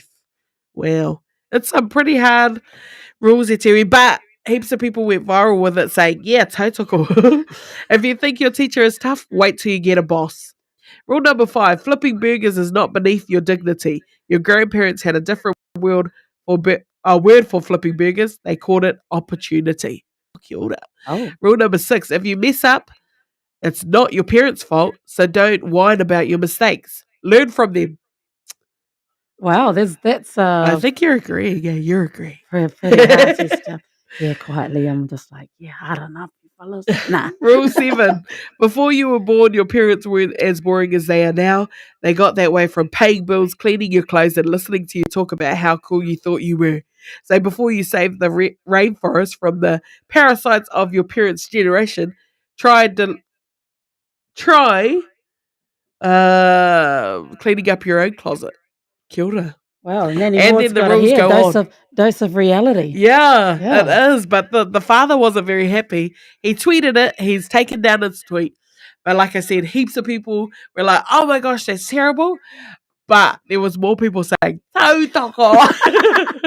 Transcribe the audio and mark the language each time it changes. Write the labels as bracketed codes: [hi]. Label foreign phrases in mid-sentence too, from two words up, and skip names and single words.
[en] Well, it's some pretty hard rules here, Terry, but heaps of people went viral with it saying, yeah, tautoko. If you think your teacher is tough, wait till you get a boss. Rule number 5, flipping burgers is not beneath your dignity. Your grandparents had a different word for flipping burgers. They called it opportunity. [mi] Kia ora. Oh. [en] Rule number 6, if you mess up, it's not your parents' fault, so don't whine about your mistakes. Learn from them. Wow, that's I think you're agreeing. Yeah, you're agreeing. pretty hearty stuff. Yeah, quietly, I'm just like, yeah, I don't know, fellas. Nah. Rule 7, before you were born, your parents weren't as boring as they are now. They got that way from paying bills, cleaning your clothes, and listening to you talk about how cool you thought you were. So before you save the rainforest from the parasites of your parents' generation, try cleaning up your own closet. [mi] Kia ora. [en] Wow, and then the rules go on. Dose of reality. Yeah, Yeah. it is. But the father wasn't very happy. He tweeted it. He's taken down his tweet. But like I said, heaps of people were like, oh my gosh, that's terrible. But there was more people saying, tautoko.